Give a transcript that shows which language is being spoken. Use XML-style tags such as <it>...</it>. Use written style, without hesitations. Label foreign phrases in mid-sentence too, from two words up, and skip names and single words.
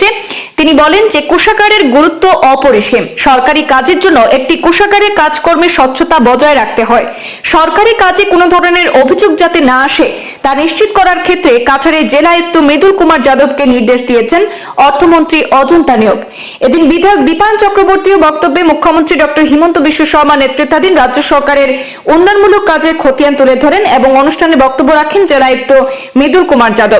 <bn>তিনি বলেন যে কোষাগারের গুরুত্ব অপরিসীম। সরকারি কাজের জন্য একটি কোষাগারের কাজকর্মে স্বচ্ছতা বজায় রাখতে হয়। সরকারি কাজে কোনো ধরনের অভিযোগ যাতে না আসে তা নিশ্চিত করার ক্ষেত্রে কাছাড়ের জেলা আয়ুক্ত মৃদুল কুমার যাদবকে নির্দেশ দিয়েছেন অর্থমন্ত্রী অজন্তা নেওগ। এদিন বিধায়ক দীপায়ন চক্রবর্তীও বক্তব্যে মুখ্যমন্ত্রী ডক্টর হিমন্ত বিশ্ব শর্মা নেতৃত্বাধীন রাজ্য সরকারের উন্নয়নমূলক কাজের খতিয়ান তুলে ধরেন এবং অনুষ্ঠানে বক্তব্য রাখেন জেলা আয়ুক্ত মৃদুল কুমার যাদব।</bn>